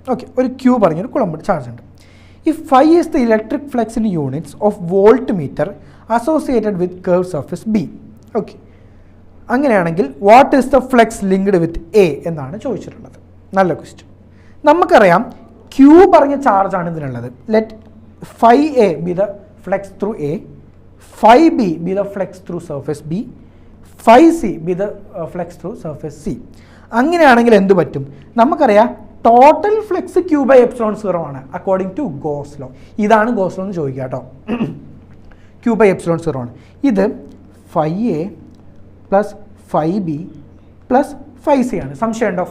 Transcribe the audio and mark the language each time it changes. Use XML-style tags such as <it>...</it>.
<ml>Okay, ഒരു Q പറഞ്ഞൊരു കുളം ചാർജ് ഉണ്ട്.</ml> <en>If phi is the electric flux in units of volt meter associated with curve surface B. Okay,</en> <ml>അങ്ങനെയാണെങ്കിൽ</ml> <en>what is the flux linked with a</en> <ml>എന്നാണ് ചോദിച്ചിട്ടുള്ളത്. നല്ല question. നമുക്കറിയാം Q പറഞ്ഞ ചാർജാണ് ഇതിനുള്ളത്.</ml> <en>Let phi A be the flux through A, phi b be the flux through surface b, phi c be the flux through surface c.</en> <ml>അങ്ങനെയാണെങ്കിൽ എന്ത് പറ്റും? നമുക്കറിയാം total flux Q by epsilon 0 ആണ് according to goes law. ഇതാണ് goes law എന്ന് ചോദിക്കുക കേട്ടോ. Q by epsilon 0 ആണ്. ഇത് phi A plus phi B plus phi C ആണ്. സംശയമുണ്ടോ?</ml>